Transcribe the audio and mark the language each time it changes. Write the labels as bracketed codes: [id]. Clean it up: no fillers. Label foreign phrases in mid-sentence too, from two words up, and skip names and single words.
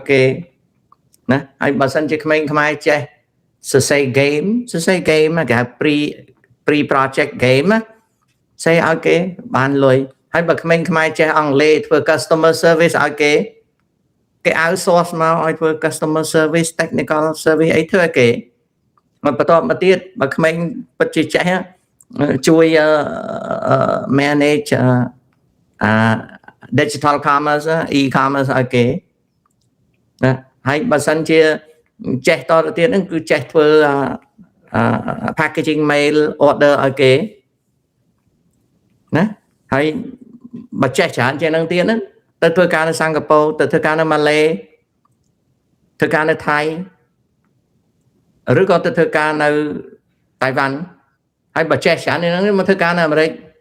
[km] គេណាហើយបើសិនជាក្មេងខ្មែរចេះសរសេរ game គេហៅ [en] pre project game [km] ណាសេ ឲ្យគេបានលុយហើយបើក្មេងខ្មែរចេះអង់គ្លេសធ្វើ [en] customer service [km] ឲ្យគេ outsource មកឲ្យធ្វើ [en] customer service technical service [km] អីធ្វើឲ្យគេមកបន្តមកទៀតបើក្មេងពិតជាចេះជួយ [en] manage digital commerce e-commerce [km] ឲ្យគេណាហើយបើសិនជាចេះតទៅទៀតហ្នឹងគឺចេះធ្វើ [en] packaging mail order [km] ឲ្យគេ ណាហើយបើចេះច្រើនជាងហ្នឹងទៀតហ្នឹងទៅធ្វើការនៅសិង្ហបុរីទៅធ្វើការនៅម៉ាឡេធ្វើការនៅថៃឬក៏ទៅធ្វើការនៅតៃវ៉ាន់ហើយបើចេះច្រើនហ្នឹងមកធ្វើការនៅអាមេរិក